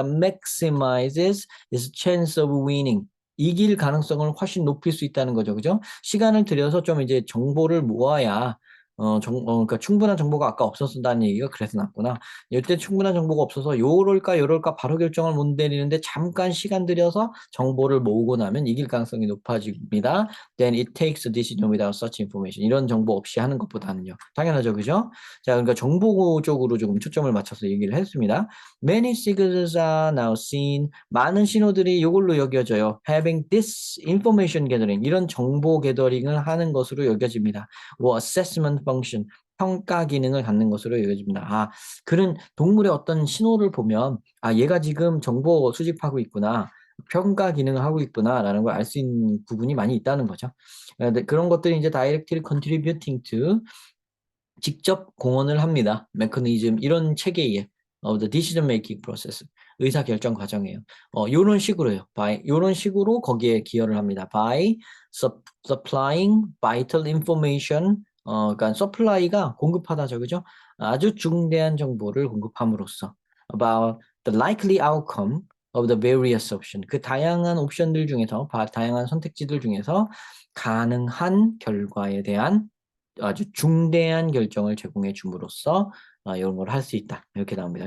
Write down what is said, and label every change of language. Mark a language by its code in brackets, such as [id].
[en] maximizes its chance of winning [ko] 이길 가능성을 훨씬 높일 수 있다는 거죠. 그죠? 시간을 들여서 좀 이제 정보를 모아야 그러니까 충분한 정보가 아까 없었다는 얘기가 그래서 났구나. 이때 충분한 정보가 없어서 요럴까 바로 결정을 못 내리는데 잠깐 시간 들여서 정보를 모으고 나면 이길 가능성이 높아집니다. [en] Then it takes a decision without such information. [ko] 이런 정보 없이 하는 것보다는요. 당연하죠, 그죠? 자, 그러니까 정보 쪽으로 조금 초점을 맞춰서 얘기를 했습니다. [en] Many signals are now seen. [ko] 많은 신호들이 이걸로 여겨져요. [en] Having this information gathering. [ko] 이런 정보 게더링을 하는 것으로 여겨집니다. [en] 뭐 assessment function. [ko] 평가 기능을 갖는 것으로 여겨집니다. 그런 동물의 어떤 신호를 보면 얘가 지금 정보 수집하고 있구나. 평가 기능을 하고 있구나라는 걸 알 수 있는 부분이 많이 있다는 거죠. 그런 것들이 이제 [en] directly contributing to [ko] 직접 공헌을 합니다. 메커니즘 이런 체계에 [en] of the decision making process [ko] 의사 결정 과정이에요. 요런 식으로요. 요런 식으로 거기에 기여를 합니다. [en] by supplying vital information [ko] 그러니까 supply가 공급하다죠. 그죠? 아주 중대한 정보를 공급함으로써 [en] about the likely outcome of the various option [ko] 그 다양한 옵션들 중에서 다양한 선택지들 중에서 가능한 결과에 대한 아주 중대한 결정을 제공해 줌으로써 이런 걸 할 수 있다. 이렇게 나옵니다.